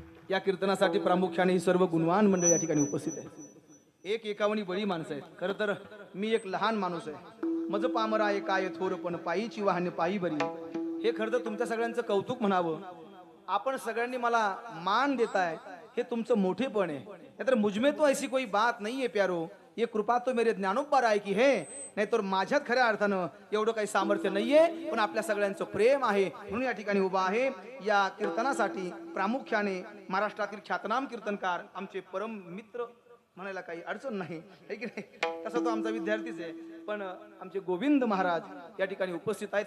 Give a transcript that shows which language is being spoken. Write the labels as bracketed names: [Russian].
[Marathi] या कीर्तनासाठी प्रामुख्याने ही सर्व गुणवान मंडळ या ठिकाणी उपस्थित आहे. एक एकावणी बळी माणसं आहेत. खरं तर मी एक लहान माणूस आहे. मज पामरा आहे काय थोर पण पायीची वाहने पायी बरी. हे खरं तर तुमच्या सगळ्यांचं कौतुक म्हणावं. आपण सगळ्यांनी मला मान देताय हे तुमचं मोठेपण आहे. नाहीतर [Hindi] मुझमे तो ऐसी कोई बात नहीं है प्यारो, ये कृपा तो मेरे ज्ञानोबा राय की है. [Marathi] नाहीतर माझ्यात खऱ्या अर्थानं एवढं काही सामर्थ्य नाहीये, पण आपल्या सगळ्यांचं प्रेम आहे म्हणून या ठिकाणी उभा आहे. या कीर्तनासाठी प्रामुख्याने महाराष्ट्रातील ख्यातनाम कीर्तनकार आमचे परम मित्र म्हणायला काही अडचण नाही है की नाही. तसा तो आमचा विद्यार्थीच आहे, पण आमचे गोविंद महाराज या ठिकाणी उपस्थित आहेत.